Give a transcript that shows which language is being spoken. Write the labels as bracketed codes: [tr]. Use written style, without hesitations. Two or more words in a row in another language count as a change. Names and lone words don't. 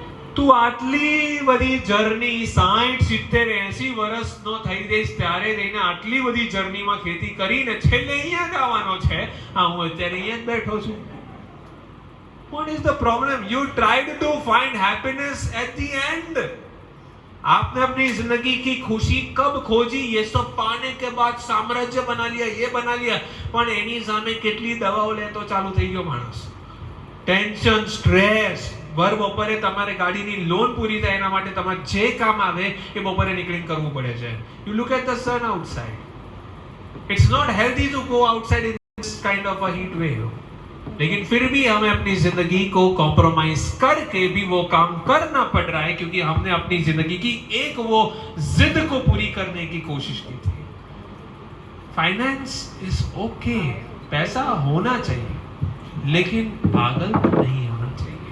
[gu] તું આટલી બધી જર્ની 60 70 80 વર્ષનો થઈ જઈશ ત્યારે રહીને આટલી બધી જર્નીમાં ખેતી કરીને છેલ્લે અહીંયા જ આવવાનો છે. હા, હું અત્યારે અહીંયા જ બેઠો છું. [en] What is the problem? You tried to find happiness at the end. [hi] आपने अपनी जिंदगी की खुशी कब खोजी? ये सब पाने के बाद साम्राज्य बना लिया, ये बना लिया, [gu] પણ એની સામે કેટલી દવાઓ લેતો ચાલુ થઈ ગયો માણસ. ટેન્શન, સ્ટ્રેસ, ભર બપોરે તમારે ગાડીની લોન પૂરી થાય એના માટે તમારે જે કામ આવે એ બપોરે નીકળીને કરવું પડે છે. [en] You look at the sun outside. It's not healthy to go outside in this kind of a heat wave. [hi] लेकिन फिर भी हमें अपनी जिंदगी को कॉम्प्रोमाइज करके भी वो काम करना पड़ रहा है क्योंकि हमने अपनी जिंदगी की एक वो जिद को पूरी करने की कोशिश की थी. [en] finance is okay, [hi] पैसा होना चाहिए लेकिन पागल नहीं होना चाहिए.